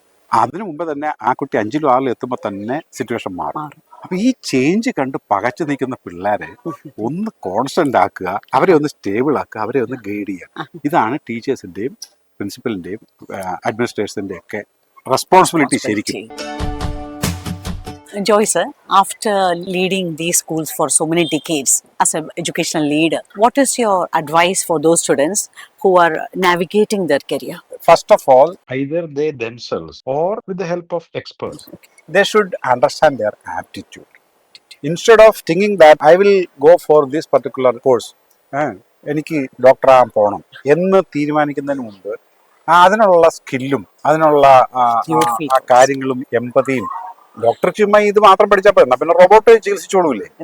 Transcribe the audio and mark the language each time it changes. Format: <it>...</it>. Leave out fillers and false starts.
<ml>അതിനു മുമ്പ് തന്നെ ആ കുട്ടി 5ലും 6ലും എത്തുമ്പോൾ തന്നെ സിറ്റുവേഷൻ മാറും. അപ്പൊ ഈ ചേഞ്ച് കണ്ട് പകച്ചു നിൽക്കുന്ന പിള്ളേരെ ഒന്ന് കോൺസ്റ്റന്റ് ആക്കുക, അവരെ ഒന്ന് സ്റ്റേബിൾ ആക്കുക, അവരെ ഒന്ന് ഗൈഡ് ചെയ്യുക. ഇതാണ് ടീച്ചേഴ്സിന്റെയും പ്രിൻസിപ്പലിന്റെയും അഡ്മിനിസ്ട്രേഷന്റെയും ഒക്കെ റെസ്പോൺസിബിലിറ്റി ശരിക്കും.</ml> <en>Joy sir, after leading these schools for so many decades as an educational leader, what is your advice for those students who are navigating their career? First of all, Either they themselves or with the help of experts. they should understand their aptitude. Instead of thinking that I will go for this particular course,</en> <ml>എനിക്ക് ഡോക്ടറാകാൻ പോകണം എന്ന് തീരുമാനിക്കുന്നതിന് മുമ്പ് അതിനുള്ള സ്കില്ലും അതിനുള്ള കാര്യങ്ങളും എമ്പതിയും, doctor ചുമ്മാ ഇത് മാത്രം പഠിച്ചാൽ പോയി, പിന്നെ റോബോട്ട് ചികിത്സിച്ചോളൂല്ലേ?</ml>